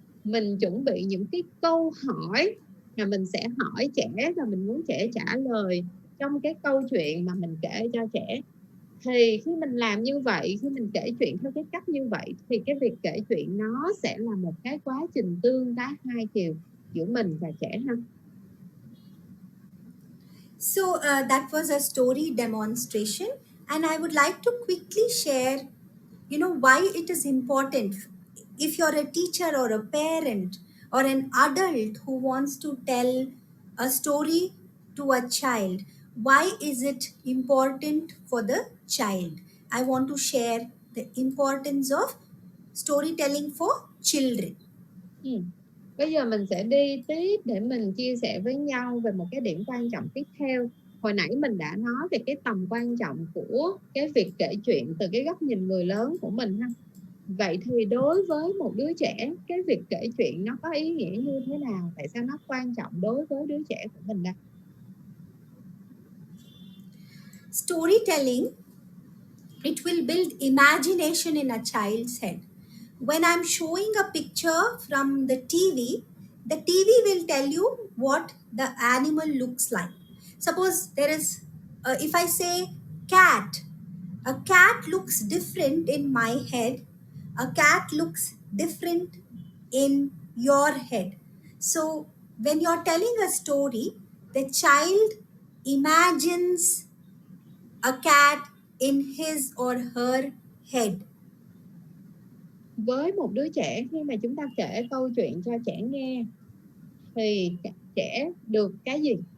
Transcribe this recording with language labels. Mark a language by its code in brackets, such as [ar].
[vi] Mình chuẩn bị những cái câu hỏi mà mình sẽ hỏi trẻ và mình muốn trẻ trả lời trong cái câu chuyện mà mình kể cho trẻ. Thì khi mình làm như vậy, khi mình kể chuyện theo cái cách như vậy thì cái việc kể chuyện nó sẽ là một cái quá trình tương tác hai chiều giữa mình và trẻ ha. [en] So that was a story demonstration, and I would like to quickly share, why it is important. If you're a teacher or a parent or an adult who wants to tell a story to a child, why is it important for the child? I want to share the importance of storytelling for children. [vi] Bây giờ mình sẽ đi tiếp để mình chia sẻ với nhau về một cái điểm quan trọng tiếp theo. Hồi nãy mình đã nói về cái tầm quan trọng của cái việc kể chuyện từ cái góc nhìn người lớn của mình ha. Vậy thì đối với một đứa trẻ, cái việc kể chuyện nó có ý nghĩa như thế nào? Tại sao nó quan trọng đối với đứa trẻ của mình đây? [en] Storytelling, it will build imagination in a child's head. When I'm showing a picture from the TV will tell you what the animal looks like. Suppose there is, if I say cat, a cat looks different in my head, a cat looks different in your head. So when you're telling a story, the child imagines a cat in his or her head. [vi] Với một đứa trẻ, khi mà chúng ta kể câu chuyện cho trẻ nghe thì trẻ được cái gì?